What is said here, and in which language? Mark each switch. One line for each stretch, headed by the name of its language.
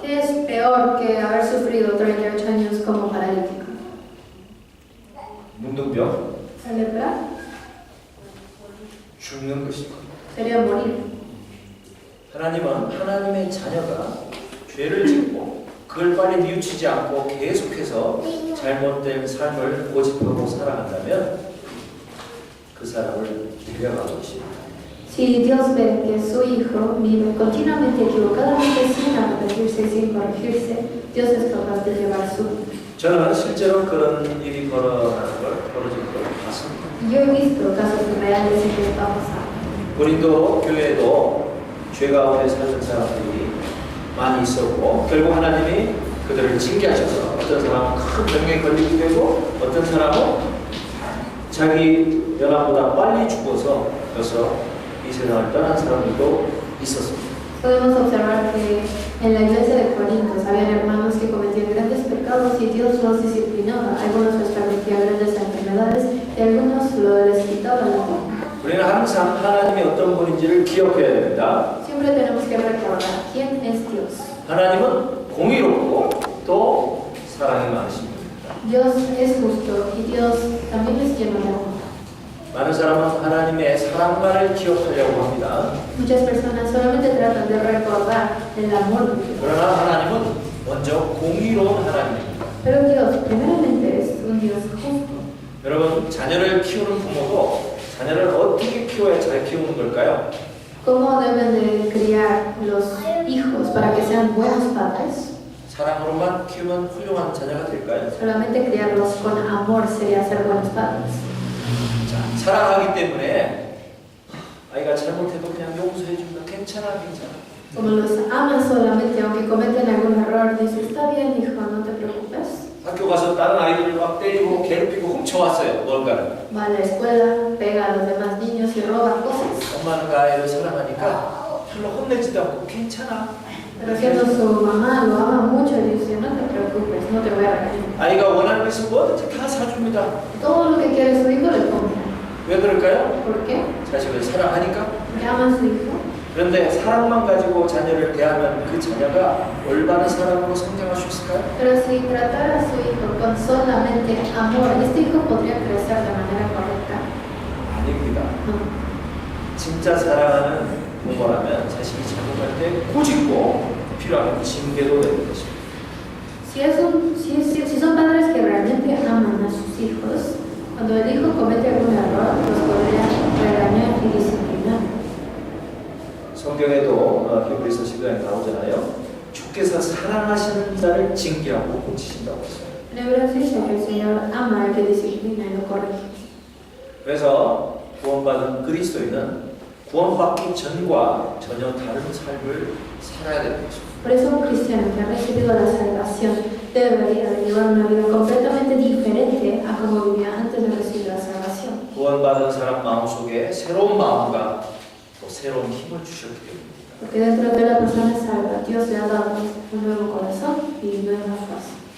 Spanish: ¿Qué es peor que haber sufrido 38 años como paralítico?
Korean: 문둥병?
Spanish: ¿La lepra?
Korean: 죽는 것입니다.
Spanish: Sería morir.
Korean: 하나님은 하나님의 자녀가 죄를 짓고 그걸 빨리 뉘우치지 않고 계속해서 잘못된 삶을 고집하고 살아간다면 그 사람을 데려가고 있습니다.
Spanish: Si Dios ve que su hijo vive continuamente equivocadamente sin arrepentirse y sin corregirse, Dios es capaz de llevar su vida.
Korean: 저는 실제로 그런 일이 벌어진 걸 봤습니다.
Spanish: Yo he visto casos reales en que está pasando.
Korean: 고린도 교회에도 죄 가운데 살던 사람들이 많이 있었고 결국 하나님이 그들을 징계하셔서 어떤 사람은 큰 병에 걸리게 되고 어떤 사람은 자기 연합보다 빨리 죽어서 그래서 이 세상을 떠난 사람들도 있었습니다.
Spanish: Podemos observar que en la iglesia de Corintios había hermanos que cometían grandes pecados y Dios los disciplinaba. Algunos les permitía grandes enfermedades y algunos les quitaba la vida.
Korean: 우리는 항상 하나님이 어떤 분인지를 기억해야 됩니다.
Spanish: Siempre tenemos que recordar quién es Dios.
Korean: 하나님은 공의롭고 또 사랑이 많으십니다.
Spanish: Dios es justo y Dios también es lleno de amor.
Korean: 많은 사람은 하나님의 사랑만을 기억하려고 합니다.
Spanish: Muchas personas solamente tratan de recordar el amor de Dios.
Korean: 그러나 하나님은 먼저 공의로운 하나님입니다.
Spanish: Pero Dios, primeramente, es un Dios justo.
Korean: 여러분, 자녀를 키우는 부모도 자녀를 어떻게 키워야 잘 키우는 걸까요?
Spanish: ¿Cómo deben de criar los hijos para que sean buenos padres?
Korean: 사랑으로만 키우면 훌륭한 자녀가 될까요?
Spanish: Solamente criarlos con amor sería ser buenos padres.
Korean: 자, 사랑하기 때문에 아이가 잘못해도 그냥 용서해 준다. 괜찮아.
Spanish: Como los amas solamente, aunque cometen algún error, dices, está bien, hijo, no te preocupes.
Korean: 학교 가서 다른 아이들을 막 때리고 괴롭히고 훔쳐왔어요. 뭔가를.
Spanish: Va a la escuela, pega a los demás niños y roba cosas.
Korean: 엄마는 그 아이를 사랑하니까 별로 혼내지도 않고 괜찮아.
Spanish: Pero siendo su mamá lo ama mucho y dice, no te preocupes, no te voy a regañar.
Korean: 아이가 원하는 것은 뭐든지 다 사줍니다.
Spanish: Todo lo que quiere su hijo le compra.
Korean: 왜 그럴까요?
Spanish: ¿Por qué?
Korean: 자식을 사랑하니까.
Spanish: Porque ama a su hijo.
Korean: 그런데 사랑만 가지고 자녀를 대하면 그 자녀가 올바른 사람으로 성장할 수 있을까요?
Spanish: Pero si tratara a su hijo con solamente amor, este hijo podría crecer de manera correcta.
Korean: 아닙니다.
Spanish: No.
Korean: 진짜 사랑하는 부모라면 자식이 잘못할 때 꼬집고 필요하면 징계도 내는 것입니다.
Spanish: Si son padres que realmente aman a sus hijos, cuando el hijo comete algún error, los podría regañar y disciplinar.
Korean: 성경에도 히브리서 10장에 나오잖아요. 주께서 사랑하시는 자를 징계하고 고치신다고 했어요.
Spanish: En Hebreos dice que el Señor ama al que disciplina y lo corrige.
Korean: 그래서 구원받은 그리스도인은 구원받기 전과 전혀 다른 삶을 살아야 되는 것입니다.
Spanish: Por eso un cristiano que ha recibido la salvación debería de llevar una vida completamente diferente a como vivía antes de recibir la salvación.
Korean: 구원받은 사람 마음속에 새로운 마음과 또 새로운 힘을 주셨기 때문입니다.
Spanish: Porque dentro de la persona salva, Dios le ha dado un nuevo corazón y nueva fuerza.